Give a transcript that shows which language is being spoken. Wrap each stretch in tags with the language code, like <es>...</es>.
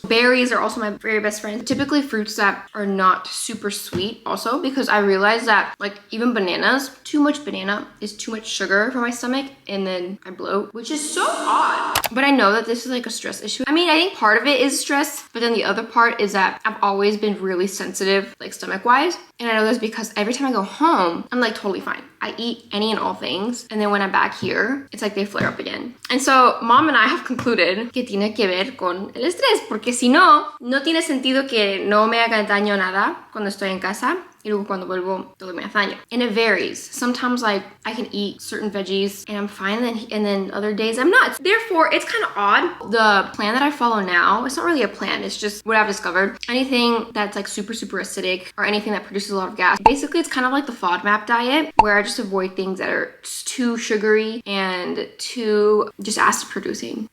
<en>Berries are also my very best friends. Typically fruits that are not super sweet also, because I realized that like even bananas, too much banana is too much sugar for my stomach and then I bloat, which is so odd. But I know that this is like a stress issue. I mean, I think part of it is stress, but then the other part is that I've always been really sensitive, like stomach wise. And I know this because every time I go home, I'm like totally fine. I eat any and all things. And then when I'm back here, it's like they flare up again. And so mom and I have concluded</en> <es>que tiene que ver con el estrés, porque si no, no tiene sentido que no me haga daño nada cuando estoy en casa. Y luego cuando vuelvo, todo me hace daño.</es> <en>And it varies. Sometimes like I can eat certain veggies and I'm fine, and then other days I'm not. Therefore, it's kind of odd. The plan that I follow now, it's not really a plan. It's just what I've discovered. Anything that's like super, super acidic or anything that produces a lot of gas. Basically, it's kind of like the FODMAP diet where I just avoid things that are too sugary and too just acid producing.</en>